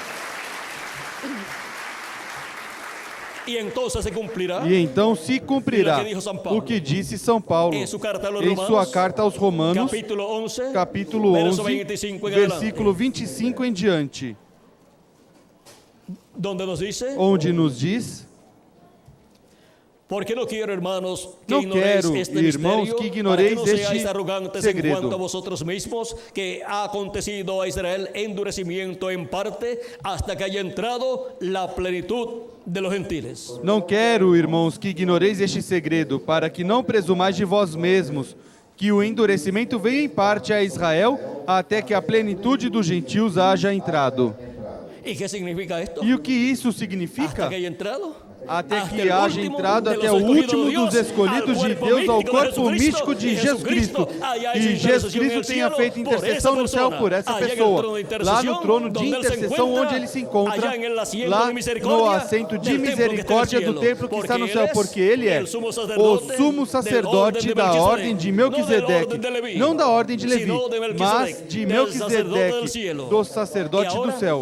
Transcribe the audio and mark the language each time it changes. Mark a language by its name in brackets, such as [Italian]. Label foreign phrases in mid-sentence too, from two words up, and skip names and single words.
[Portuguese] E então se cumprirá o que disse São Paulo em sua carta aos Romanos, capítulo 11, versículo 25 em diante, onde nos diz: Porque não quero, irmãos, que ignoreis este segredo. [Spanish] Quanto a vosotros mismos, que ha acontecido a Israel endurecimiento en parte, hasta que haya entrado la plenitud de los gentiles. [Portuguese] Não quero, irmãos, que ignoreis este segredo, para que não presumais de vós mesmos, que o endurecimento venha em parte a Israel, até que a plenitude dos gentios haja entrado. [Spanish] E que significa esto? [Portuguese] E o que isso significa? [Spanish] Hasta que haya entrado? [Portuguese] Até que haja entrado até o último dos escolhidos de Deus ao corpo místico de Jesus Cristo. E Jesus Cristo tenha feito intercessão no céu por essa pessoa. Lá no trono de intercessão onde ele se encontra, lá no assento de misericórdia do templo que está no céu, porque ele é o sumo sacerdote da ordem de Melquisedeque, não da ordem de Levi, mas de Melquisedeque, do sacerdote do céu.